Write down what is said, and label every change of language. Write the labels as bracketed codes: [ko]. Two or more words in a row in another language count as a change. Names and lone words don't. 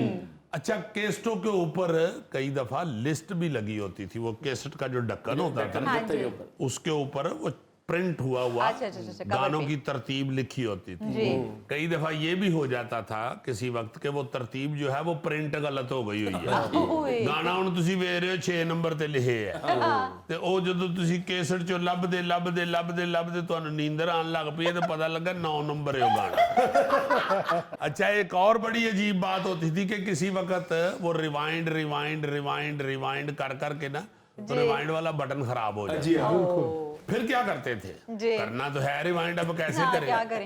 [ur] اچھا کیسٹوں کے اوپر کئی دفعہ لسٹ بھی لگی ہوتی تھی, وہ کیسٹ کا جو ڈکن ہوتا تھا اس کے اوپر وہ پرنٹ ہوا گانوں کی ترتیب لکھی ہوتی تھی. کئی دفعہ یہ بھی ہو جاتا تھا کسی وقت کہ وہ ترتیب جو ہے وہ پرنٹ غلط ہو گئی ہوئی ہے. [pa] گانا ہن تسی ویکھ رہے ہو 6 نمبر تے لکھے ہے, تے او جدوں تسی کیسٹ چوں لبدے تانوں نیندر آن لگ پئی تے پتہ لگا 9 نمبر ہے وہ گانا. [ur] اچھا ایک اور بڑی عجیب بات ہوتی تھی کہ کسی وقت وہ ریوائنڈ کر کے نا تو ریوائنڈ والا بٹن خراب ہو جاتا. پھر کیا کرتے تھے, کرنا تو ہے ریوائنڈ, اب کیسے کریں.